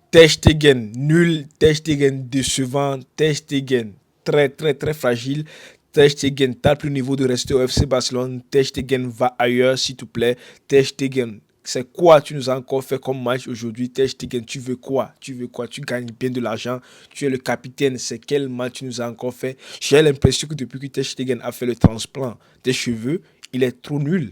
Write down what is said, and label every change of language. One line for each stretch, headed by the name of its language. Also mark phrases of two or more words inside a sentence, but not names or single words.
French: Ter Stegen, nul. Ter Stegen, décevant. Ter Stegen, très, très, très fragile. Ter Stegen, t'as plus le niveau de rester au FC Barcelone. Ter Stegen, va ailleurs, s'il te plaît. Ter Stegen, c'est quoi tu nous as encore fait comme match aujourd'hui? Ter Stegen, tu veux quoi? Tu veux quoi? Tu gagnes bien de l'argent. Tu es le capitaine. C'est quel match tu nous as encore fait? J'ai l'impression que depuis que Ter Stegen a fait le transplant des cheveux, il est trop nul.